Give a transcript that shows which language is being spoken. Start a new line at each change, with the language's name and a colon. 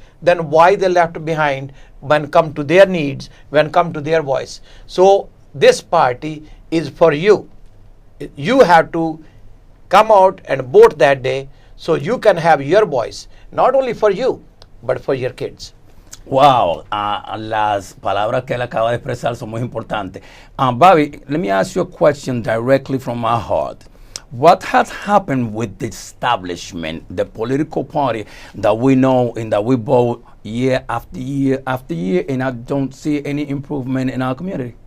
English: Then why they left behind when come to their needs, when come to their voice? So this party is for you. You have to come out and vote that day so you can have your voice, not only for you, but for your kids.
Spanish: Wow, las palabras que él acaba de expresar son muy importantes.
English: Bobby, let me ask you a question directly from my heart. what has happened with the establishment, the political party that we know and that we vote year after year after year, and I don't see any improvement in our community?